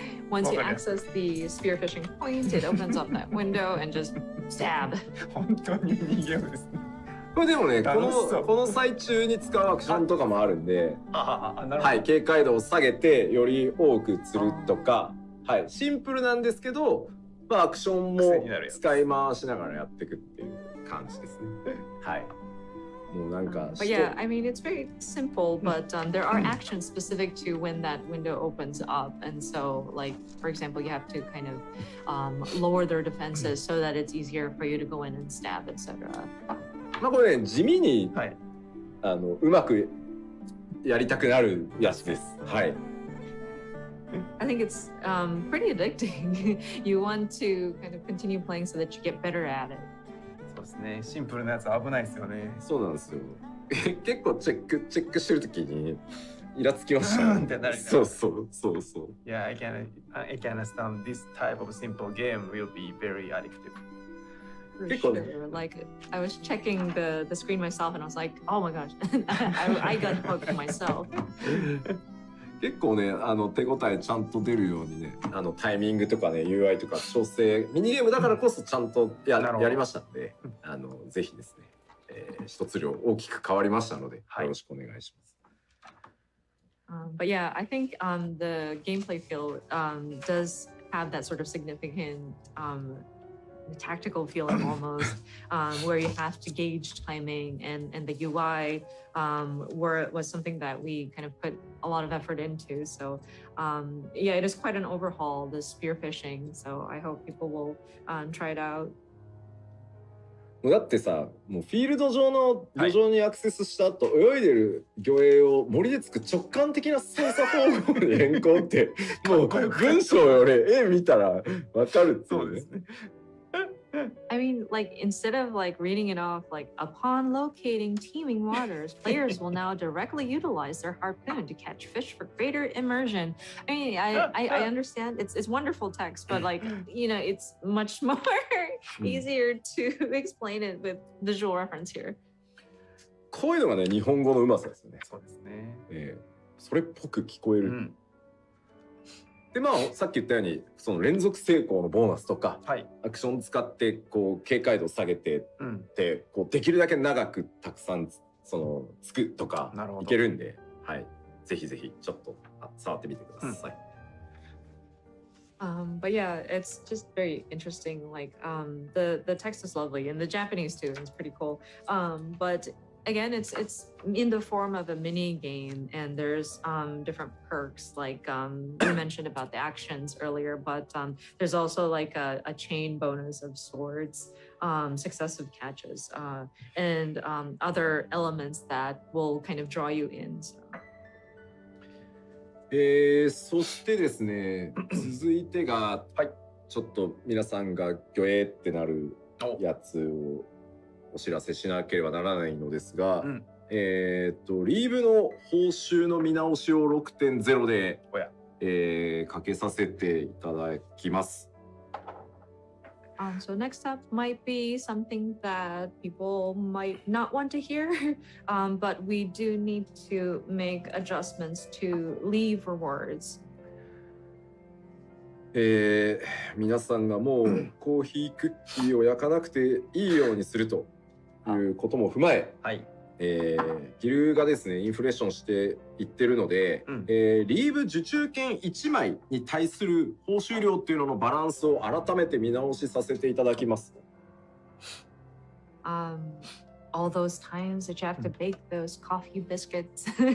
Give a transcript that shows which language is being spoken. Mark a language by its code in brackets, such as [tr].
[en] Once you access the spearfishing point, it opens up that window and just stab. [ja] 本当にミニゲームですね。これでもね、こ楽しそうの最中に使うアクションとかもあるんで、なるほど。はい、警戒度を下げてより多く釣るとか、はい、シンプルなんですけど、アクションも使い回しながらやっていくっていう感じですね。はい。もうなんか。 [en] But yeah, I mean, it's very simple, but there are actions specific to when that window opens up. And so, like, for example, you have to kind of lower their defenses so that it's easier for you to go in and stab, etc. [ja] これね、地味に、はい、うまくやりたくなるやつです。はい。 [en] I think it's pretty addicting. You want to kind of continue playing so that you get better at it. [ja] そうですね。シンプルなやつ危ないですよね。そうなんですよ。結構チェックしてるときにイラつきました。ってなる。そう。 [en] Yeah, I can understand this type of simple game will be very addictive. For sure. Like, I was checking the screen myself and I was like, oh my gosh, I got hooked myself. [ja] 結構ね、手応えちゃんと出るようにね、タイミングとかね、UI とか調整、ミニゲームだからこそちゃんとやりましたんで、ぜひですね、一つ量大きく変わりましたので、よろしくお願いします。 [en] But yeah, I think the gameplay feel does have that sort of significant tactical feeling almost, where you have to gauge timing, and the UI was something that we kind of put a lot of effort into. So yeah, it is quite an overhaul, the spearfishing. So I hope people will try it out. [ja] だってさ、もうフィールド上の漁場にアクセスした後、泳いでる魚影を森でつく直感的な操作方法に変更ってもう文章より絵見たらわかるっていうね。そうですね。 [en] I mean, like, instead of like reading it off, like, upon locating teeming waters, players will now directly utilize their harpoon to catch fish for greater immersion. I mean, I understand it's wonderful text, but like, you know, it's much more easier to explain it with visual reference here. [ja] こういうのがね、日本語のうまさですよね。そうですね。それっぽく聞こえる。でさっき言ったようにその連続成功のボーナスとか、アクション使ってこう警戒度を下げてって、こうできるだけ長くたくさんつくとかいけるんで、はい、ぜひぜひちょっと触ってみてください。 [en] But yeah, it's just very interesting. Like the text is lovely, and the Japanese too is pretty cool. But again, it's in the form of a mini game, and there's different perks like we mentioned about the actions earlier, but there's also like a chain bonus of swords, successive catches, and other elements that will kind of draw you in. So. [ja] そしてですね、続いてが、はい、ちょっと皆さんがギョエってなるやつをお知らせしなければならないのですが、リーブの報酬の見直しを 6.0 で、かけさせていただきます。 [en] So next up might be something that people might not want to hear, but we do need to make adjustments to leave rewards. [ja] 皆さんがもうコーヒークッキーを焼かなくていいようにするということも踏まえ、ギルがですねインフレーションしていってるので、リーブ受注券1枚に対する報酬量っていうののバランスを改めて見直しさせていただきます。 [en] All those times that you have to bake those coffee biscuits.